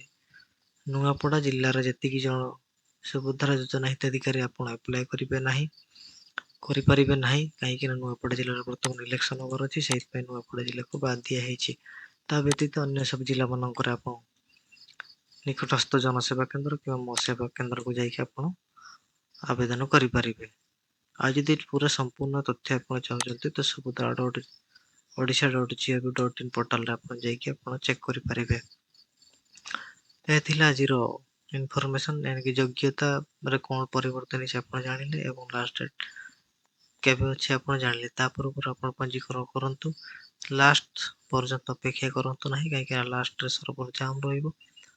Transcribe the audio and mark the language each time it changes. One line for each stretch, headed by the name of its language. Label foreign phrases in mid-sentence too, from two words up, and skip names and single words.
Odia: ନୂଆପଡ଼ା ଜିଲ୍ଲାର ଯେତିକି ଜଣ ସୁଭଦ୍ରା ଯୋଜନା ହିତାଧିକାରୀ ଆପଣ ଆପ୍ଲାଏ କରିପାରିବେ ନାହିଁ, କାହିଁକି ନା ନୂଆପଡ଼ା ଜିଲ୍ଲାରେ ବର୍ତ୍ତମାନ ଇଲେକ୍ସନ ହବାର ଅଛି, ସେଇଥିପାଇଁ ନୂଆପଡ଼ା ଜିଲ୍ଲାକୁ ବାଦ ଦିଆ ହେଇଛି। ତା ବ୍ୟତୀତ ଅନ୍ୟ ସବୁ ଜିଲ୍ଲା ମାନଙ୍କରେ ଆପଣ ନିକଟସ୍ଥ ଜନସେବା କେନ୍ଦ୍ର କିମ୍ବା ମୋ ସେବା କେନ୍ଦ୍ରକୁ ଯାଇକି ଆପଣ ଆବେଦନ କରିପାରିବେ। ଆଉ ଯଦି ପୁରା ସମ୍ପୂର୍ଣ୍ଣ ତଥ୍ୟ ଆପଣ ଚାହୁଁଛନ୍ତି ତ subhadra.odisha.gov.in ପୋର୍ଟାଲରେ ଆପଣ ଯାଇକି ଆପଣ ଚେକ୍ କରିପାରିବେ। ଏହା ଥିଲା ଆଜିର ଇନଫର୍ମେସନ୍, ଏଣିକି ଯୋଗ୍ୟତାରେ କଣ ପରିବର୍ତ୍ତନ ହେଇଛି ଆପଣ ଜାଣିଲେ ଏବଂ
English: last date
Odia: କେବେ ଅଛି ଆପଣ ଜାଣିଲେ। ତା ପୂର୍ବରୁ ଆପଣ ପଞ୍ଜୀକରଣ କରନ୍ତୁ। ଲାଷ୍ଟ ପର୍ଯ୍ୟନ୍ତ ଅପେକ୍ଷା କରନ୍ତୁ ନାହିଁ, କାହିଁକିନା ଲାଷ୍ଟରେ
English: server jam
Odia: ରହିବ।